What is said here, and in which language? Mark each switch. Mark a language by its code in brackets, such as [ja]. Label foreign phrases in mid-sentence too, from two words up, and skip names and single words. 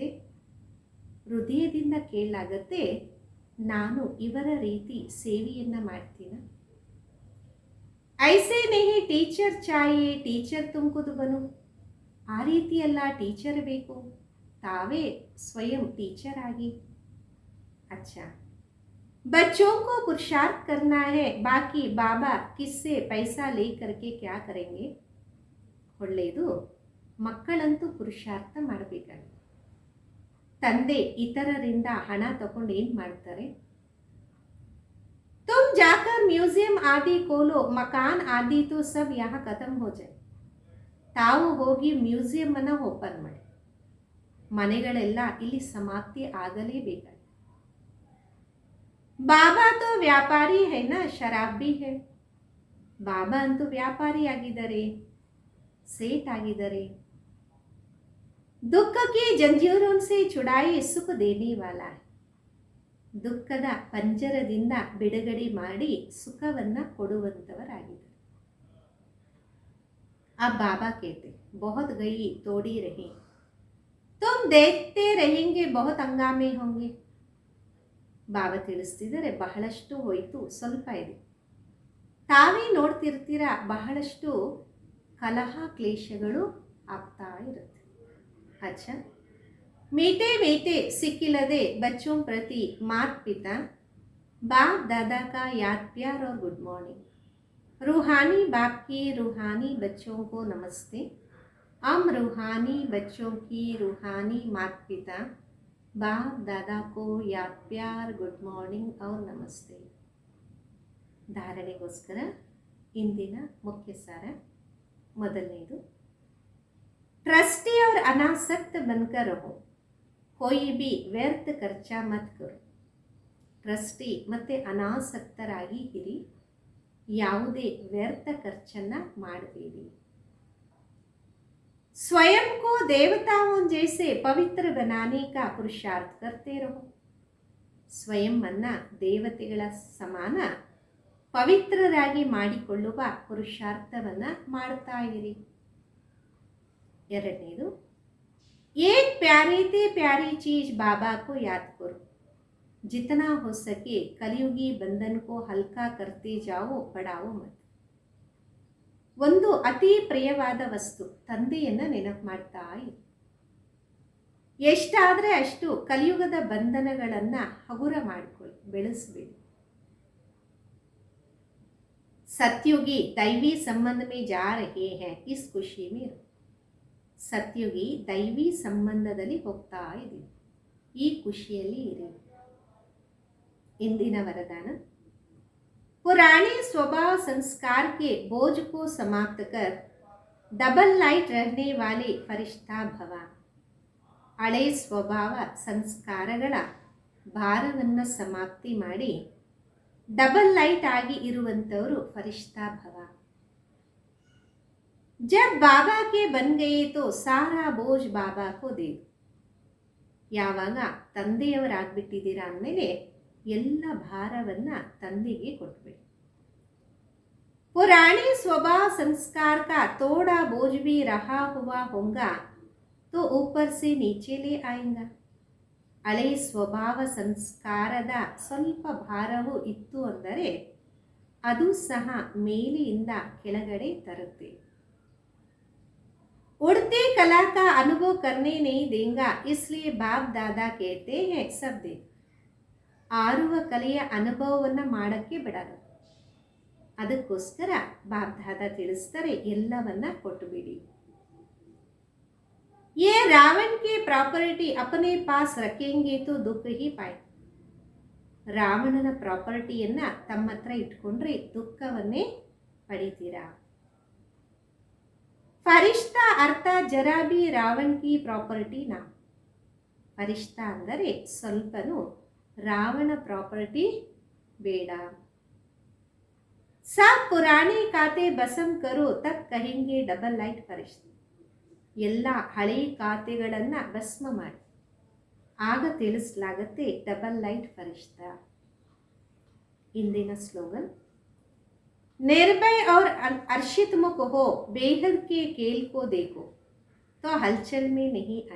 [kn] ಹೃದಯದಿಂದ ಕೇಳಲಾಗತ್ತೆ, ನಾನು ಇವರ ರೀತಿ ಸೇವೆಯನ್ನು ಮಾಡ್ತೀನ. [hi] ऐसे नहीं टीचर चाहिए, टीचर तुम खुद बनो. [kn] ಆ ರೀತಿಯಲ್ಲ, ಟೀಚರ್ ಬೇಕು, ತಾವೇ ಸ್ವಯಂ ಟೀಚರ್ ಆಗಿ. [hi] अच्छा, बच्चों को पुरुषार्थ करना है, बाकी बाबा किससे पैसा ले करके क्या करेंगे. [kn] ಒಳ್ಳೆಯದು, ಮಕ್ಕಳಂತೂ ಪುರುಷಾರ್ಥ ಮಾಡಬೇಕಾಗಿದೆ. ತಂದೆ ಇತರರಿಂದ ಹಣ ತಗೊಂಡು ಏನು ಮಾಡ್ತಾರೆ. [hi] तुम जाकर म्यूजियम आदि खोलो, मकान आदि तो सब यहाँ खत्म हो जाए. [kn] ತಾವು ಹೋಗಿ ಮ್ಯೂಸಿಯಂ ಅನ್ನು ಓಪನ್ ಮಾಡಿ, ಮನೆಗಳೆಲ್ಲ ಇಲ್ಲಿ ಸಮಾಪ್ತಿ ಆಗಲೇಬೇಕಾಗಿದೆ. [hi] बाबा तो व्यापारी है ना, शराब भी है. [kn] ಬಾಬಾ ಅಂತೂ ವ್ಯಾಪಾರಿ ಆಗಿದ್ದಾರೆ, ಸೇಟ್ ಆಗಿದ್ದಾರೆ. [hi] दुःख की जंजीरों से छुड़ाई सुख देने वाला है. [kn] ದುಃಖದ ಪಂಜರದಿಂದ ಬಿಡುಗಡೆ ಮಾಡಿ ಸುಖವನ್ನು ಕೊಡುವಂಥವರಾಗಿದ್ದಾರೆ. [hi] अब बाबा कहते, बहुत गई तोड़ी रही, तुम देखते रहेंगे बहुत हंगामे होंगे. [kn] ಬಾಬಾ ತಿಳಿಸ್ತಿದ್ದಾರೆ, ಬಹಳಷ್ಟು ಹೋಯಿತು, ಸ್ವಲ್ಪ ಇದೆ, ತಾವೇ ನೋಡ್ತಿರ್ತೀರ, ಬಹಳಷ್ಟು ಕಲಹ ಕ್ಲೇಶಗಳು ಆಗ್ತಾ ಇರುತ್ತೆ. [hi] अच्छा, मीठे मीठे सिक्किलदे बच्चों प्रति माता पिता बाप दादा का याद प्यार और [en] good morning. [hi] रूहानी बाप की रूहानी बच्चों को नमस्ते। हम रूहानी बच्चों की रूहानी माता पिता बाप दादा को याद प्यार [en] good morning [hi] और ನಮಸ್ತೆ. [kn] ಧಾರಣೆಗೋಸ್ಕರ ಇಂದಿನ ಮುಖ್ಯ ಸಾರ. ಮೊದಲನೇದು, [hi] ट्रस्टी और अनासक्त बनकर रहो, कोई भी व्यर्थ खर्चा मत करो. [kn] ಟ್ರಸ್ಟಿ ಮತ್ತು ಅನಾಸಕ್ತರಾಗಿ ಇರಿ, ಯಾವುದೇ ವ್ಯರ್ಥ ಖರ್ಚನ್ನು ಮಾಡಬೇಡಿ. [hi] स्वयं को देवताओं जैसे पवित्र बनाने का पुरुषार्थ करते रहो. [kn] ಸ್ವಯಂವನ್ನ ದೇವತೆಗಳ ಸಮಾನ ಪವಿತ್ರರಾಗಿ ಮಾಡಿಕೊಳ್ಳುವ ಪುರುಷಾರ್ಥವನ್ನ ಮಾಡ್ತಾ ಇರಿ. [hi] ಎರಡನೇದು, एक प्यारी ते प्यारी चीज बाबा को याद करो, जितना हो सके कलियुगी बंधन को हल्का करते जाओ बढ़ाओ मत. [kn] ಒಂದು ಅತಿ ಪ್ರಿಯವಾದ ವಸ್ತು ತಂದೆಯನ್ನು ನೆನಪು ಮಾಡ್ತಾ ಇರಿ. ಎಷ್ಟಾದರೆ ಅಷ್ಟು ಕಲಿಯುಗದ ಬಂಧನಗಳನ್ನು ಹಗುರ ಮಾಡಿಕೊಳ್ಳಿ, ಬೆಳೆಸಬೇಡಿ. [hi] सतयुगी दैवी संबंध में जा रहे हैं, इस ಖುಷಿ में रहो. [kn] ಸತ್ಯುಗಿ ದೈವಿ ಸಂಬಂಧದಲ್ಲಿ ಹೋಗ್ತಾ ಇದ್ದೀವಿ, ಈ ಖುಷಿಯಲ್ಲಿ ಇರಿ. ಇಂದಿನ ವರದಾನ, [hi] पुराने स्वभाव संस्कार के बोझ को समाप्त कर [en] double light [hi] रहने वाले फरिश्ता भव. [kn] ಹಳೆ ಸ್ವಭಾವ ಸಂಸ್ಕಾರಗಳ ಭಾರವನ್ನು ಸಮಾಪ್ತಿ ಮಾಡಿ [en] double light [kn] ಆಗಿ ಇರುವಂಥವರು ಫರಿಶ್ತಾ ಭವ. [hi] जब बाबा के बन गए तो सारा बोझ बाबा को दे. [kn] ಯಾವಾಗ ತಂದೆಯವರಾಗ್ಬಿಟ್ಟಿದ್ದೀರಾ ಅಂದಮೇಲೆ ಎಲ್ಲ ಭಾರವನ್ನು ತಂದೆಗೆ ಕೊಟ್ಬಿಡಿ. [hi] पुराने स्वभाव संस्कार का थोड़ा बोझ भी रहा हुआ होगा तो ऊपर से नीचे ले आएगा. [kn] ಹಳೆ ಸ್ವಭಾವ ಸಂಸ್ಕಾರದ ಸ್ವಲ್ಪ ಭಾರವು ಇತ್ತು ಅಂದರೆ ಅದು ಸಹ ಮೇಲೆಯಿಂದ ಕೆಳಗಡೆ ತರುತ್ತೆ. [hi] उड़ते कला का अनुभव करने नहीं देगा, इसलिए बाप दादा कहते हैं सब दे. [kn] ಆರುವ ಕಲೆಯ ಅನುಭವವನ್ನು ಮಾಡೋಕ್ಕೆ ಬಿಡಲ್ಲ, ಅದಕ್ಕೋಸ್ಕರ ಬಾಪ್ ದಾದಾ ತಿಳಿಸ್ತಾರೆ ಎಲ್ಲವನ್ನ ಕೊಟ್ಟುಬಿಡಿ. [hi] ये रावण के प्रॉपर्टी अपने पास रखेंगे तो दुख ही पाए. [kn] ರಾವಣನ ಪ್ರಾಪರ್ಟಿಯನ್ನು ತಮ್ಮ ಹತ್ರ ಇಟ್ಕೊಂಡ್ರೆ ದುಃಖವನ್ನೇ ಪಡಿತೀರಾ. [hi] फरिश्ता अर्थ जरा भी रावण की प्रॉपर्टी ना. [kn] ಫರಿಶ್ತಾ ಅಂದರೆ ಸ್ವಲ್ಪನೂ ರಾವಣ ಪ್ರಾಪರ್ಟಿ ಬೇಡ. [hi] सब पुराने खाते भस्म करो तब कहेंगे [en] double light [hi] ಫರಿಶ್ತಾ. [kn] ಎಲ್ಲ ಹಳೆ ಖಾತೆಗಳನ್ನು ಭಸ್ಮ ಮಾಡಿ, ಆಗ ತಿಳಿಸಲಾಗತ್ತೆ [en] double light [kn] ಫರಿಶ್ತಾ. ಇಂದಿನ ಸ್ಲೋಗನ್, [hi] ನಿರ್ಭಯ और अर्षित मुख हो, बेहद के खेल को देखो तो हलचल में नहीं आए.